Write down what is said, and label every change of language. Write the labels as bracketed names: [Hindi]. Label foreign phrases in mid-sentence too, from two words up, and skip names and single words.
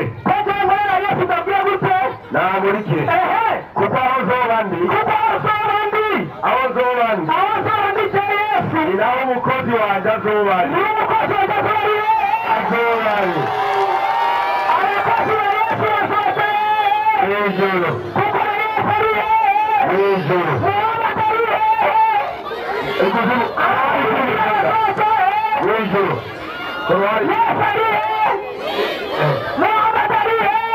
[Rundi] Ko nkorera Yesu ndabwira gute? Namurikire. Kuko aho zoba ndi. Aho zoba ndi cya Yesu. Ni naho umukozi wanjye azoba ari. Azoba ari. Abakozi ba Yesu basohoke. Mw'ijuru. Kuko Yesu ari hehe? Mw'ijuru. Muhammad ari hehe? Ikuzimu. Mw'ijuru. Yesu ari hehe? Muhammad ari hehe?